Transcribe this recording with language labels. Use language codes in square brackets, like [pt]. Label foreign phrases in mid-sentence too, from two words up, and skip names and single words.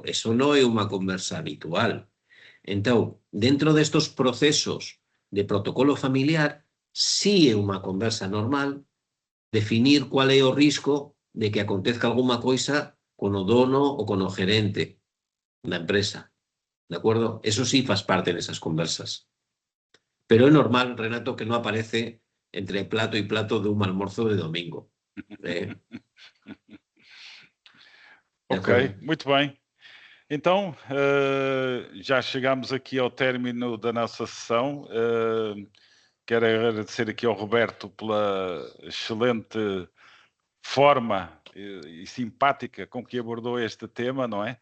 [gl] Eso non é unha conversa habitual. Entón, dentro destos procesos de protocolo familiar, sí é unha conversa normal definir cual é o risco de que acontezca alguma coisa con o dono ou con o gerente da empresa. De acordo? Eso sí faz parte desas conversas. Pero é normal, Renato, que non aparece entre plato e plato dun almorzo de domingo. [pt] Ok, muito bem. Então, já chegamos aqui ao término da nossa sessão. Quero agradecer aqui ao Roberto pela excelente forma e simpática com que abordou este tema, não é?